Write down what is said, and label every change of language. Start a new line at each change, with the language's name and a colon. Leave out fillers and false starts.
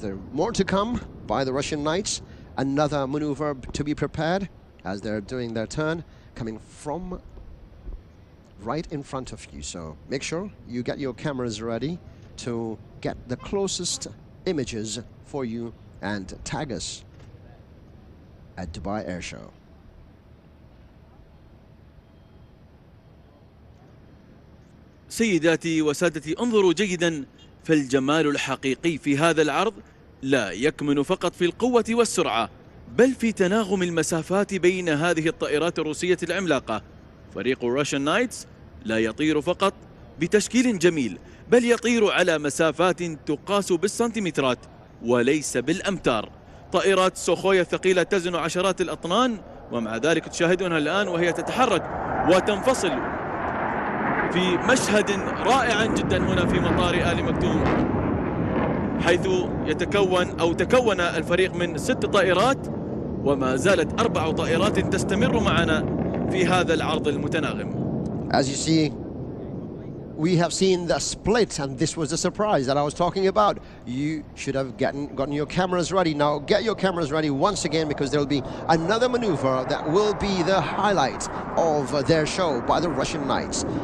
English: There are more to come by the Russian Knights. Another maneuver to be prepared as they're doing their turn, coming from right in front of you. So make sure you get your cameras ready to get the closest images for you and tag us at Dubai Air Show.
Arabic: سيداتي وسادتي، انظروا جيدا، فالجمال الحقيقي في هذا العرض لا يكمن فقط في القوة والسرعة، بل في تناغم المسافات بين هذه الطائرات الروسية العملاقة. فريق الراشن نايتس لا يطير فقط بتشكيل جميل، بل يطير على مسافات تقاس بالسنتيمترات وليس بالأمتار. طائرات سوخوي الثقيلة تزن عشرات الأطنان، ومع ذلك تشاهدونها الآن وهي تتحرك وتنفصل في مشهد رائع جدا هنا في مطار آل مكتوم، حيث تكون الفريق من 6 طائرات، وما زالت 4 طائرات تستمر معنا في هذا العرض المتناغم.
English: As you see, we have seen the split, and this was the surprise that I was talking about. You should have gotten your cameras ready. Now get your cameras ready once again, because there will be another maneuver that will be the highlight of their show by the Russian Knights.